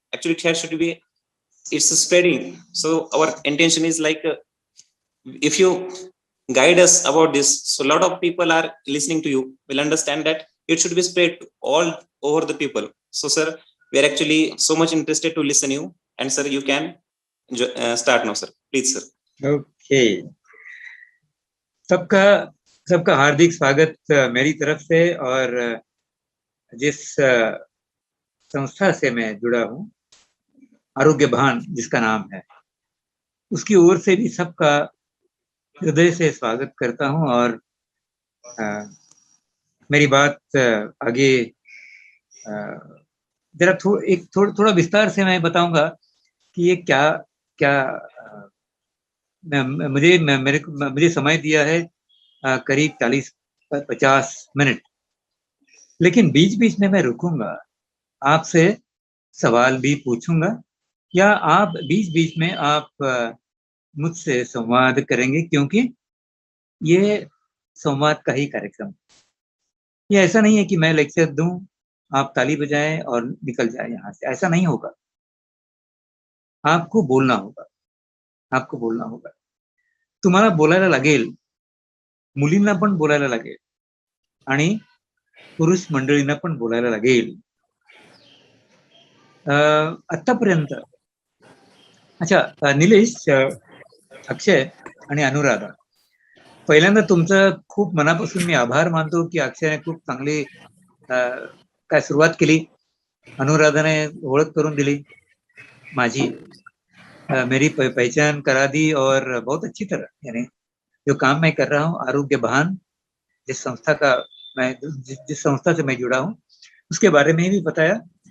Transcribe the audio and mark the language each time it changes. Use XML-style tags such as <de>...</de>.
<en>Actually it should be, it's spreading. So our intention is like, if you guide us about this, so a lot of people are listening to you, will understand that it should be spread to all over the people. So sir, we are actually so much interested to listen you, and sir you can start now sir, please sir.</en> <hi>Okay, सबका हार्दिक स्वागत मेरी तरफ से। और जिस संस्था से मैं जुड़ा हूँ, आरोग्य भान जिसका नाम है, उसकी ओर से भी सबका हृदय से स्वागत करता हूं। और मेरी बात आगे जरा थोड़ा विस्तार से मैं बताऊंगा कि ये क्या मुझे समय दिया है करीब 40-50 मिनट, लेकिन बीच बीच में मैं रुकूंगा, आपसे सवाल भी पूछूंगा, या आप बीच बीच में आप मुझसे संवाद करेंगे, क्योंकि ये संवाद का ही कार्यक्रम। ये ऐसा नहीं है कि मैं लेक्चर दूं, आप ताली बजाएं और निकल जाए यहाँ से, ऐसा नहीं होगा। आपको बोलना होगा,</hi> <mr>तुम्हाला बोलायला लागेल, मुलींना पण बोलायला लागेल आणि पुरुष मंडळींना पण बोलायला लागेल। आतापर्यंत अच्छा, निलेश, अक्षय आणि अनुराधा, पहिल्यांदा तुमचं खूप मनापासून मी आभार मानतो की अक्षयने खूप चांगली काय सुरुवात केली, अनुराधाने ओळख करून दिली माझी,</mr> <hi>मेरी पहचान करा दी, और बहुत अच्छी तरह, यानी जो काम मैं कर रहा हूँ, आरोग्य भान जिस संस्था से मैं जुड़ा हूँ, उसके बारे में भी बताया।</hi>